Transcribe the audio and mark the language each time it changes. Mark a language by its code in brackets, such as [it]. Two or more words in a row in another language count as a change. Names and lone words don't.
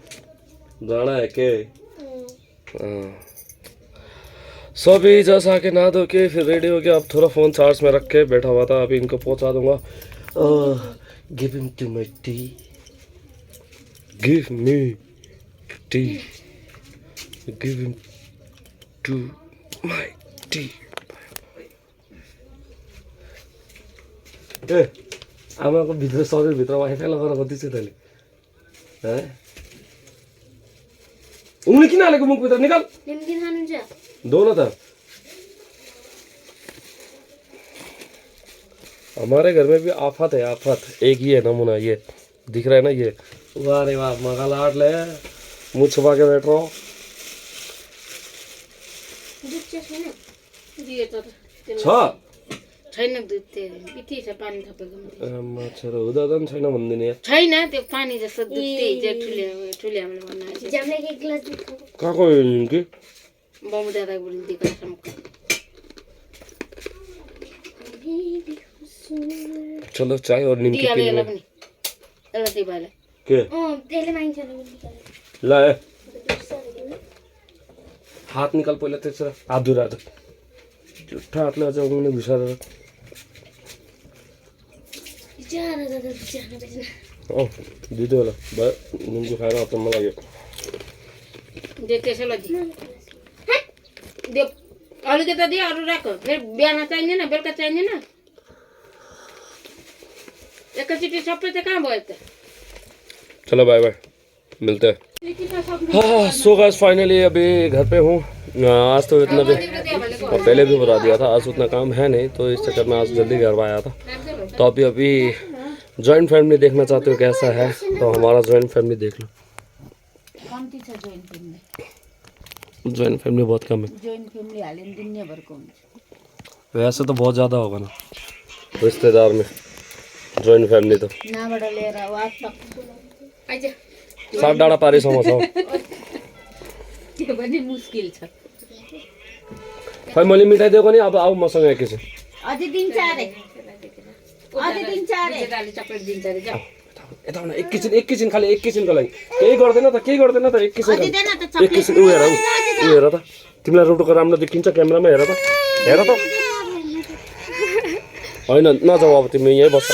[hi] जाना है के सो अभी जैसा आके नहा धो के फिर रेडी हो गया। अब थोड़ा फ़ोन चार्ज में रख के बैठा हुआ था, अभी इनको पहुंचा दूंगा। [en] give him to my tea, give me tea, give him to my tea. [ne] ए आमाको भित्र शरीरभित्र वाइफाई लगाएर कति चाहिँ तैँले उंगली किन हालेको मुखभित्र? निकाल। दो न त। [hi] हमारे घर में भी आफत है, आफत एक ही है नमूना। ये दिख रहा है ना, ये वाह रे वाह, मगा लाट ले, मुँह छुपा के बैठ रहा हूँ। [ne] छैन दुध पिठी छ, पानी थपेको माछा हुँदा पनि छैन भन्दिने छैन, त्यो पानी जस्तो दुध त्यही ठुले हामीले बनाएको कहाँको कि बमु दादा बुढी दिएको [hi] चलो चाय और निम्की पीने [ne] पनि एउटा त्यही भएर के ला हात निकाल पहिला, त्यसो हात धुरा जुठा हातले अझ उनीले घुसारेर दिदी होला भयो। निम्की खाएर अचम्म लाग्यो। अलिकति दियो, अरू राख, फेरि बिहान चाहिँदैन, बेलुका चाहिँदैन, एकैचोटि सबै चाहिँ कहाँ भयो त। [hi] चलो [en] bye bye, [hi] मिलते हैं। हाँ [en] so guys finally [hi] अभी घर पे हूँ। आज तो इतना भी, और पहले भी बता दिया था, आज उतना काम है नहीं तो इस चक्कर में आज जल्दी घर आया था। तो अभी [en] joint family [hi] देखना चाहते हो कैसा है तो हमारा [en] joint family [hi] देख लो। [en] joint family [hi] बहुत कम है, वैसे तो बहुत ज़्यादा होगा ना रिश्तेदार में [en] joint family [hi] तो 7 [ne] डाँडा पारिसम्म छ। त्यो पनि मुस्किल छ। खै मैले मिठाई दिएको नि, अब आऊ मसँग एकैछिन। अझै दिन्छ अरे, अझै दिन्छ अरे, दाले चक्लेट दिन्छ अरे। जाऊ यता न, एकैछिन खाली एकैछिनको लागि, केही गर्दैन त एकैछिन उ हेर त, तिमीलाई रोटोको राम्रो देखिन्छ क्यामेरामा, हेर त होइन नजाऊ, अब तिमी यहीँ बस्छ।